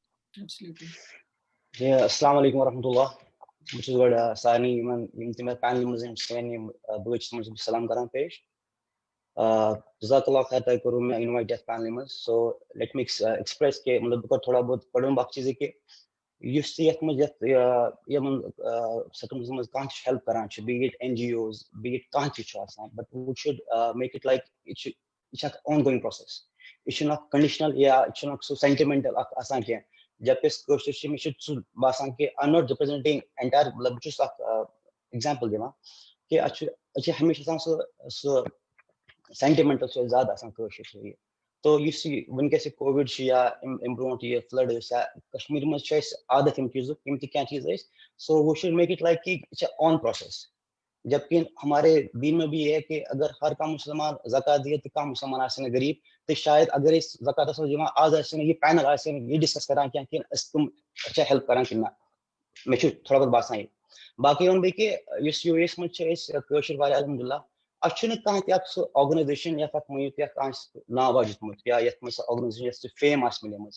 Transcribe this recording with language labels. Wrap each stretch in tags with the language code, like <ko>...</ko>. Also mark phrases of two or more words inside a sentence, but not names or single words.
<ks>السلام علیکم ورحمۃ اللہ. بہٕ چھُس گۄڈٕ سارنٕے یِم تہِ مےٚ پینلہِ منٛز یِم سٲنۍ یِم بٲے چھِ تِمن چھُس بہٕ سلام کران پیش. جزاک اللہ خیر تۄہہِ کوٚروٕ مےٚ اِنوایٹ یَتھ پینلہِ منٛز.</ks> <en>So let me express</en> <ks>کہِ مطلب بہٕ کرٕ تھوڑا بہت گۄڈٕ اکھ چیٖز کہِ یُس تہِ یَتھ منٛز یِمن سرکمز منٛز کانٛہہ تہِ چھُ ہیلپ کران چھُ،</ks> <en>be it NGOs be it</en> <ks>کانٛہہ تہِ چھُ آسان،</ks> <en>But we should make it like</en> <ks>یہِ چھُ اکھ</ks> <en>ongoing process.</en> <ks>یہِ چھُنہٕ اکھ کنڈِشنل یا یہِ چھُنہٕ اکھ سُہ سینٹِمنٹل اکھ آسان کینٛہہ. جب کہ کٲشُر چھِ مےٚ چھُ سُہ باسان کہِ</ks> <en>I am not representing entire,</en> <ks>مطلب بہٕ چھُس اکھ ایگزامپل دِوان کہِ اَسہِ چھِ ہمیشہِ آسان سُہ سینٹِمنٹل چھُ زیادٕ آسان کٲشُر چھُ یہِ. تو یُس یہِ وٕنکیٚس یہِ کووِڈ چھُ یا اَمہِ برونٛٹھ یہِ فلڈ ٲسۍ یا کشمیٖر منٛز چھُ اَسہِ عادت یِم چیٖزُک یِم تہِ کینٛہہ چیٖز ٲسۍ.</ks> <en>So we should make it like</en> <ks>کہ یہِ چھِ</ks> <en>on process.</en> <ur>جبکہ ہمارے دین میں بھی یہ ہے کہ اگر</ur> <ks>ہر کانٛہہ مسلمان زکات دِیہِ تہٕ کانٛہہ مسلمان آسہِ نہٕ غریٖب، تہٕ شاید اگر أسۍ زکات آسو دِوان آز آسہِ نہٕ یہِ پینل آسہِ نہٕ یہِ ڈسکس کران کینٛہہ کہِ أسۍ تِم چھا ہیلپ کران کِنہٕ نہ. مےٚ چھُ تھوڑا بہت باسان یہِ. باقٕے وَنہٕ بہٕ کہِ یُس UAE یَس منٛز چھِ أسۍ کٲشِر واریاہ الحمدُاللہ. اَتھ چھُنہٕ کانٛہہ تہِ اکھ سُہ آرگنایزیشن یَتھ اَتھ مٲنِو تُہۍ اَتھ آسہِ ناو آسہِ دیُتمُت یا یَتھ منٛز سۄ آرگنایزیشن یۄس تہِ فیم آسہِ مِلیمٕژ.</ks>